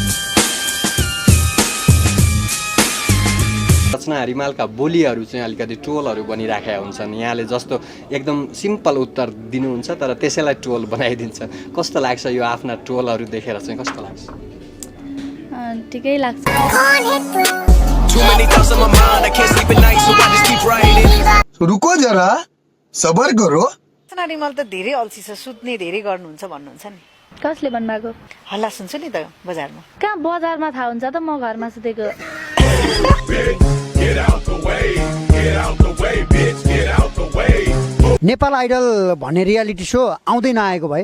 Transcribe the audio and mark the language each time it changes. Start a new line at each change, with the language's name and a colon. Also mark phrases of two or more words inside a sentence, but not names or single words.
Nepali: रचना रिमालका बोलीहरू चाहिँ अलिकति ट्रोलहरू बनिराखेका हुन्छन्। यहाँले जस्तो एकदम सिम्पल उत्तर दिनुहुन्छ तर त्यसैलाई ट्रोल बनाइदिन्छ। कस्तो लाग्छ यो आफ्ना ट्रोलहरू देखेर चाहिँ कस्तो लाग्छ? ठिकै लाग्छ।
Hindi: रुको जरा, सबर करो।
Nepali: रचना रिमाल त धेरै अल्छी छ, सुत्ने धेरै गर्नुहुन्छ भन्नुहुन्छ नि। कसले भन्नुभएको? हल्ला सुन्छु नि त बजारमा। कहाँ बजारमा थाहा हुन्छ त, म घरमा सुतेको। नेपाल आइडल भन्ने
English: reality show
Nepali: आउँदै नआएको भए